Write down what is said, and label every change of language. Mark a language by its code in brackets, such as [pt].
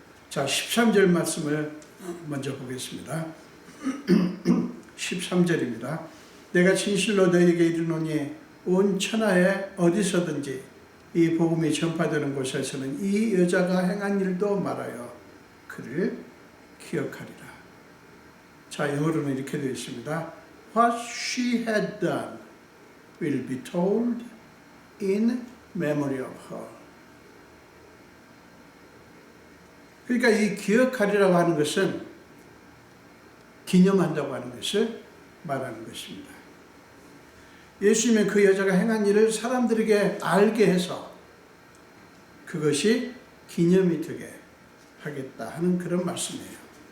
[ko] 자, 13절 말씀을 먼저 보겠습니다. 13절입니다. 내가 진실로 너희에게 이르노니 온 천하에 어디서든지 이 복음이 전파되는 곳에서는 이 여자가 행한 일도 말하여 그를 기억하리라. 자, 영어로는 이렇게 되어 있습니다. [en] What she had done will be told in memory of her. [ko] 그러니까 이 기억하리라고 하는 것은 기념한다고 하는 것을 말하는 것입니다. 예수님은 그 여자가 행한 일을 사람들에게 알게 해서 그것이 기념이 되게 하겠다 하는 그런 말씀이에요.